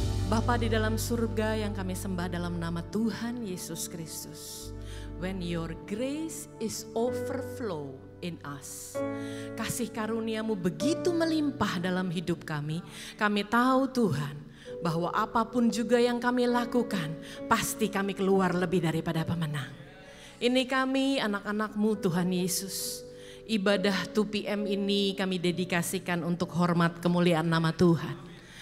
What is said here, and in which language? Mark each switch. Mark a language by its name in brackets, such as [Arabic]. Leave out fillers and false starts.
[Indonesian] Bapa di dalam surga yang kami sembah dalam nama Tuhan Yesus Kristus. [English] When your grace is overflow in us. [Indonesian] Kasih karuniamu begitu melimpah dalam hidup kami. Kami tahu Tuhan bahwa apapun juga yang kami lakukan, pasti kami keluar lebih daripada pemenang. Ini kami anak-anak-Mu Tuhan Yesus. Ibadah 2PM ini kami dedikasikan untuk hormat kemuliaan nama Tuhan.